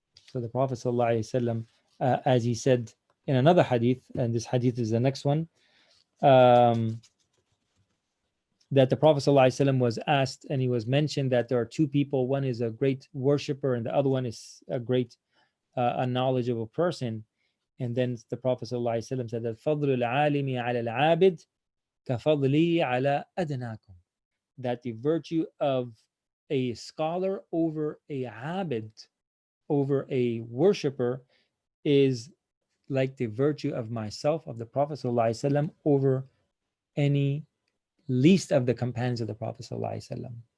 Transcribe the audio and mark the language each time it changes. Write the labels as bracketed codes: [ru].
[en] So the Prophet ﷺ, as he said in another hadith, and this hadith is the next one, that the Prophet ﷺ was asked, and he was mentioned that there are two people. One is a great worshipper, and the other one is a great, a knowledgeable person. And then the Prophet ﷺ said that [ar] فَضْلُ الْعَالِمِ عَلَى الْعَابِدِ كَفَضْلِي عَلَى أَدْنَاكُمْ. [en] That the virtue of a scholar over a abid, over a worshipper, is like the virtue of myself, of the Prophet ﷺ, over any least of the companions of the Prophet ﷺ.